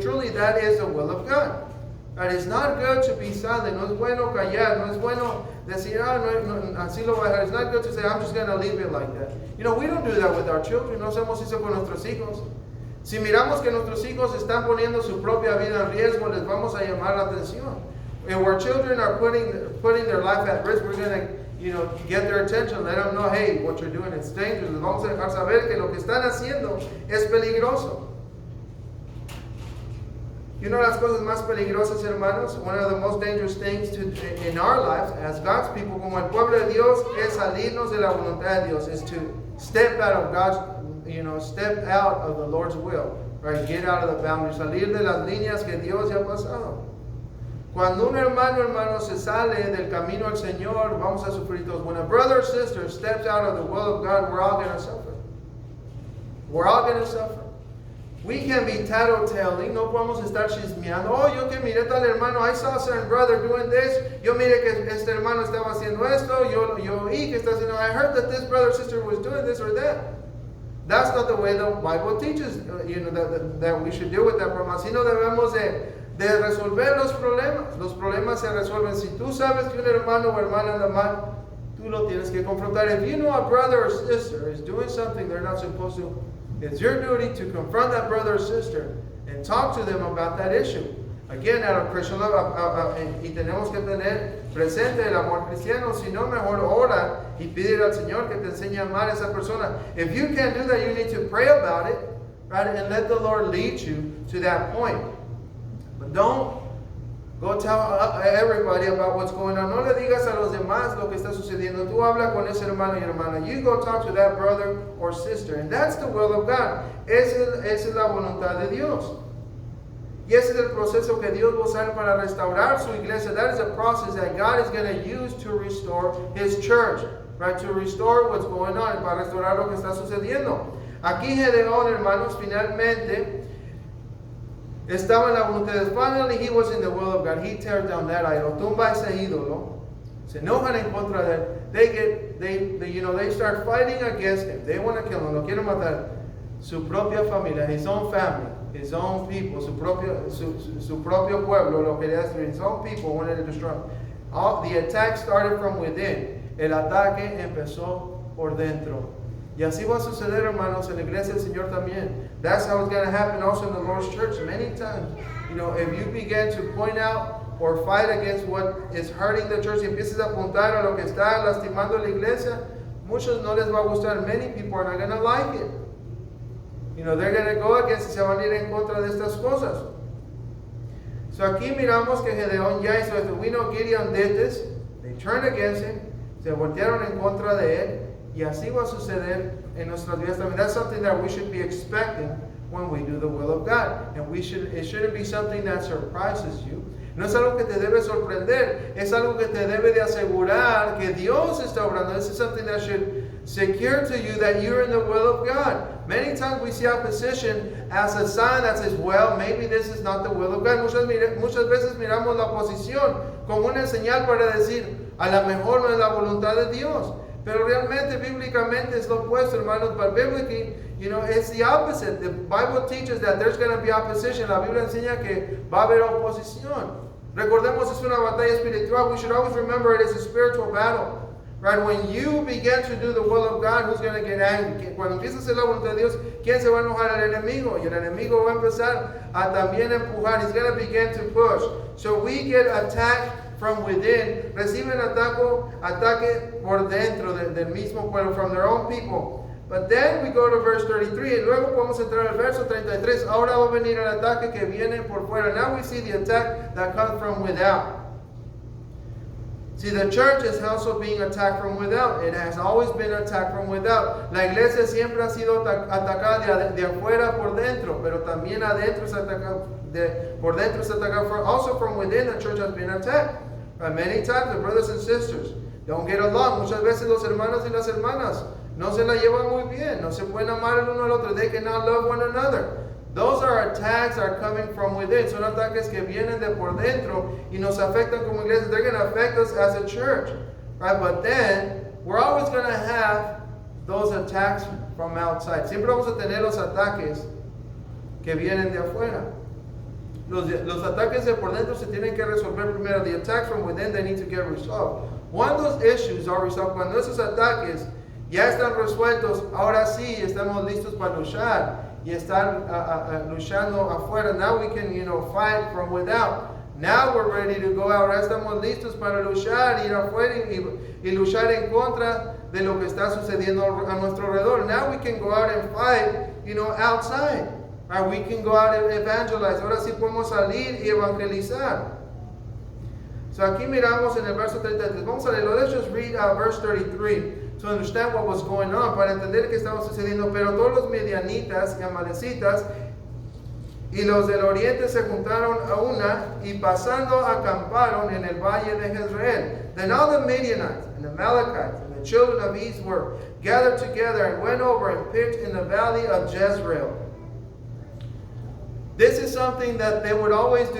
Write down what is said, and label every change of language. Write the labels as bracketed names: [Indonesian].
[English] Truly, that is the will of God. That it's not good to be silent. [Spanish] No es bueno callar. No es bueno decir, no, así lo voy a dejar. [English] It's not good to say, I'm just going to leave it like that. We don't do that with our children. [Spanish] No hacemos eso con nuestros hijos. Si miramos que nuestros hijos están poniendo su propia vida en riesgo, les vamos a llamar la atención. [English] If our children are putting their life at risk, we're going to get their attention, let them know, hey, what you're doing is dangerous. [Spanish] Les vamos a dejar saber que lo que están haciendo es peligroso. Las cosas más peligrosas, hermanos, [English] one of the most dangerous things in our lives as God's people, [Spanish] como el pueblo de Dios, [English] es salirnos de la voluntad de Dios, is to step out of God's, step out of the Lord's will, right? Get out of the boundaries, [Spanish] salir de las líneas que Dios ya ha pasado. Cuando un hermano se sale del camino al Señor, vamos a sufrir todos. [English] When a brother or sister steps out of the will of God, we're all going to suffer. We're all going to suffer. We can be tattletelling, [Spanish] no podemos estar chismeando. Oh, yo que miré tal hermano, [English] I saw a certain brother doing this. [Spanish] Yo miré que este hermano estaba haciendo esto. Yo oí que está haciendo. [English] I heard that this brother or sister was doing this or that. That's not the way the Bible teaches, that we should deal with that problem. [Spanish] Así no debemos de resolver los problemas. Los problemas se resuelven. Si tú sabes que un hermano o hermana anda mal, tú lo tienes que confrontar. [English] If you know a brother or sister is doing something they're not supposed to, it's your duty to confront that brother or sister and talk to them about that issue. Again, out of Christian love, [Spanish] y tenemos que tener presente el amor cristiano. Si no, mejor ora y pídele al Señor que te enseñe a amar a esa persona. [English] If you can't do that, you need to pray about it, right? And let the Lord lead you to that point. But don't go tell everybody about what's going on. [Spanish] No le digas a los demás lo que está sucediendo. Tú habla con ese hermano y hermana. [English] You go talk to that brother or sister. And that's the will of God. [Spanish] Esa es la voluntad de Dios. Y ese es el proceso que Dios va a usar para restaurar su iglesia. [English] That is a process that God is going to use to restore His church. Right? To restore what's going on. [Spanish] Para restaurar lo que está sucediendo. Aquí Gedeón, hermanos, finalmente estaba en la voluntad de Dios. [English] Finally, he was in the will of God. He tears down that idol. [Spanish] Tumba ese ídolo. Se enojan en contra de él. [English] They start fighting against him. They want to kill him. [Spanish] Lo quieren matar. Su propia familia, [English] his own family, his own people, [Spanish] su propio pueblo, lo quería destruir. [English] His own people wanted to destroy him. The attack started from within. [Spanish] El ataque empezó por dentro. Y así va a suceder, hermanos, en la iglesia del Señor también. [English] That's how it's going to happen also in the Lord's church. Many times, if you begin to point out or fight against what is hurting the church, [Spanish] y empiezas a apuntar a lo que está lastimando la iglesia, muchos no les va a gustar. [English] Many people are not going to like it. They're going to go against [Spanish] y se van a ir en contra de estas cosas. So aquí miramos que Gedeón ya hizo esto. [English] We know Gideon did this. They turned against him. [Spanish] Se voltearon en contra de él. Y así va a suceder en nuestras vidas también. [English] That's something that we should be expecting when we do the will of God. And it shouldn't be something that surprises you. [Spanish] No es algo que te debe sorprender. Es algo que te debe de asegurar que Dios está obrando. [English] This is something that should secure to you that you're in the will of God. Many times we see opposition as a sign that says, well, maybe this is not the will of God. [Spanish] Muchas veces miramos la oposición como una señal para decir, a lo mejor no es la voluntad de Dios. Pero realmente, bíblicamente, es lo opuesto, hermanos. [English] But biblically, it's the opposite. The Bible teaches that there's going to be opposition. [Spanish] La Biblia enseña que va a haber oposición. Recordemos, es una batalla espiritual. [English] We should always remember it is a spiritual battle. Right? When you begin to do the will of God, who's going to get angry? [Spanish] Cuando empiezas a hacer la voluntad de Dios, ¿quién se va a enojar? El enemigo. Y el enemigo va a empezar a también empujar. [English] He's going to begin to push. So we get attacked from within. [Spanish] Reciben ataque por dentro del mismo pueblo, [English] from their own people. But then we go to verse 33, [Spanish] y luego podemos entrar al verso 33. Ahora va a venir el ataque que viene por fuera. [English] Now we see the attack that comes from without. See, the church is also being attacked from without. It has always been attacked from without. [Spanish] La iglesia siempre ha sido atacada de afuera por dentro, pero también adentro es atacada, por dentro es atacada. [English] Also from within, the church has been attacked. Many times, the brothers and sisters don't get along. [Spanish] Muchas veces los hermanos y las hermanas no se la llevan muy bien. No se pueden amar el uno al otro. [English] They cannot love one another. Those are attacks that are coming from within. [Spanish] Son ataques que vienen de por dentro y nos afectan como iglesia. [English] They're going to affect us as a church. Right? But then, we're always going to have those attacks from outside. [Spanish] Siempre vamos a tener los ataques que vienen de afuera. Los ataques de por dentro se tienen que resolver primero. [English] The attacks from within, they need to get resolved. When those issues are resolved, [Spanish] cuando esos ataques ya están resueltos, ahora sí estamos listos para luchar y estar luchando afuera. [English] Now we can, fight from without. Now we're ready to go out. [Spanish] Ahora estamos listos para luchar, ir afuera y luchar en contra de lo que está sucediendo a nuestro alrededor. [English] Now we can go out and fight, outside. Or we can go out and evangelize. [Spanish] Ahora sí podemos salir y evangelizar. So aquí miramos en el verso 33. Vamos a leerlo. [English] Let's just read verse 33 to understand what was going on, [Spanish] para entender qué estaba sucediendo. Pero todos los medianitas y amalecitas y los del oriente se juntaron a una y pasando acamparon en el valle de Jezreel. [English] Then all the Midianites and the Amalekites and the children of East were gathered together and went over and pitched in the valley of Jezreel. This is something that they would always do.